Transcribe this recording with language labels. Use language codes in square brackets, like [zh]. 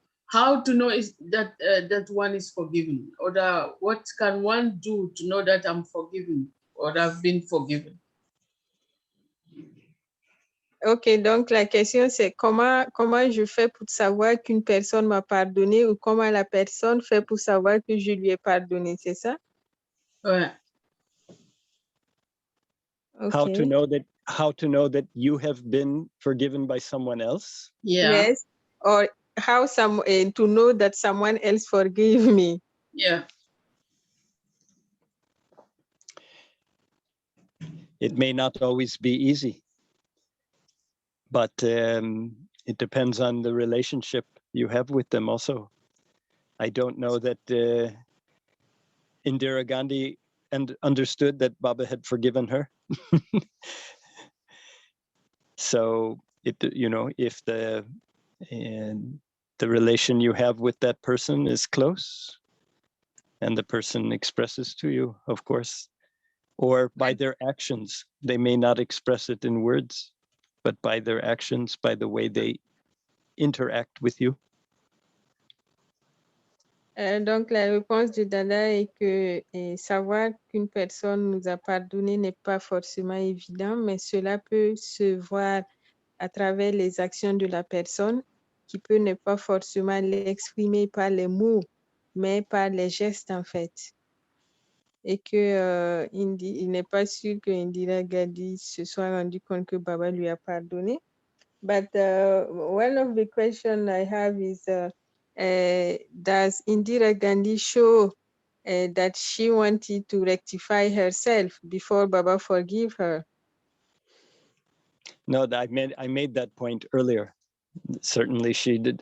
[en] How to know is that that one is forgiven, or what can one do to know that I'm forgiven or I've been forgiven? [fr] Ok, donc la question c'est comment je fais pour savoir qu'une personne m'a pardonné ou comment la personne fait pour savoir que je lui ai pardonné, c'est ça? Ouais. [en] Okay. How to know that you have been forgiven by someone else? Yeah. Yes. Or how to know that someone else forgive me? Yeah. It may not always be easy, but it depends on the relationship you have with them also. I don't know that Indira Gandhi understood that Baba had forgiven her. So if the relation you have with that person is close and the person expresses to you, of course, or by their actions, they may not express it in words, but by their actions, by the way they interact with you. [fr] Donc, la réponse de Dada est que savoir qu'une personne nous a pardonné n'est pas forcément évident, mais cela peut se voir à travers les actions de la personne qui peut ne pas forcément l'exprimer par les mots, mais par les gestes en fait. Et que il n'est pas sûr que Indira Gandhi se soit rendu compte que Baba lui a pardonné. [en] But one of the questions I have is, does Indira Gandhi show that she wanted to rectify herself before Baba forgive her? No, I made that point earlier. Certainly she did.